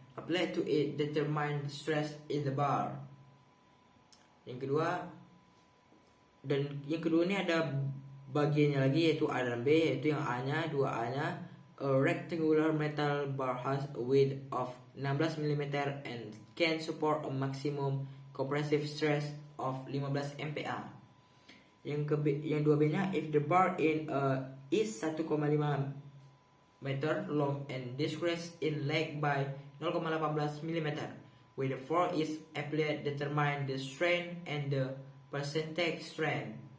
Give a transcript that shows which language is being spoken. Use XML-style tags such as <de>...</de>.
<en>Applied to it, determine the stress in the bar.</en> <id>Yang kedua ini ada bagiannya lagi yaitu A dan B, yaitu yang A-nya 2A-nya.</id> <en>A rectangular metal bar has a width of 16 mm and can support a maximum compressive stress of 15 MPa.</en> <id>Yang 2B-nya,</id> <en>if the bar is 1,5 meter long and decreases in length by 0,18 mm, when the force is applied, determine the strain and the percentage strain.</en>